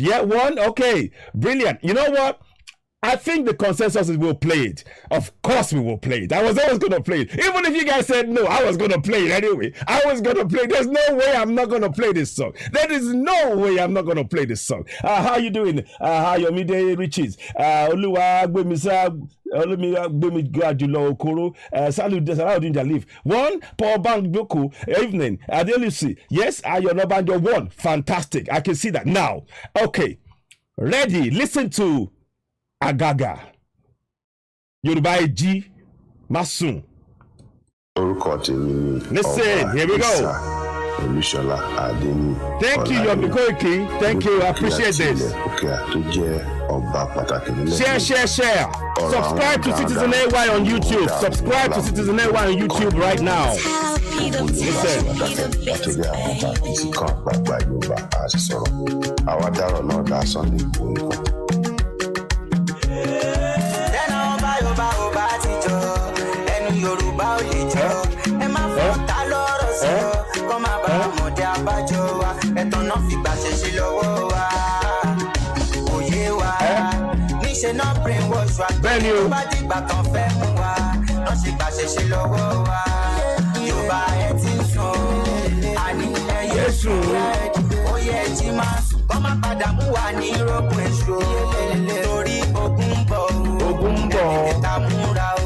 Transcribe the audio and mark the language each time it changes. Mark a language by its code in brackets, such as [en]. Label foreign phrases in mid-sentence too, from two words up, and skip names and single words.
[en] Yeah, 1, okay. Brilliant. You know what? I think the consensus is we'll play it. Of course we will play it. I was always going to play it. Even if you guys said no, I was going to play it anyway. I was going to play it. There's no way I'm not going to play this song. There is no way I'm not going to play this song. How you doing? How your midday riches? Oluwa Gbemisa Olumi Gradulo Okoro. Salud Jalif. 1, Paul Bank Boku. Evening. Adelusi. Yes, Ayonobanjo 1. Fantastic. I can see that now. Okay. Ready. Listen to Agaga. Yoruba Eji Masun. Listen, here we go. Thank you, Yomiko. Thank you, I appreciate this. Share. Subscribe to Citizen AY on YouTube. Subscribe to Citizen AY on YouTube right now. Listen. [yo] Yorùbá ò lè jọ ẹ má fọ́ta lọ́rọ̀ sọ kó má bá ọmọdé abájọ wa ẹ̀tàn náà fìgbà ṣẹ̀ṣẹ̀ lọ́wọ́ wa òye wa níṣẹ́ náà brainwash wa tó bá dìgbà kan fẹ́ mú wa náà ṣe gbà ṣẹ̀ṣẹ̀ lọ́wọ́ wa Yorùbá ẹ ti ń sùn àní ẹyẹ sùn ó yẹ jí máa sùn kó má padà mú wa ní rògùn èso torí ogun ń bọ̀ ẹ̀ka múra o.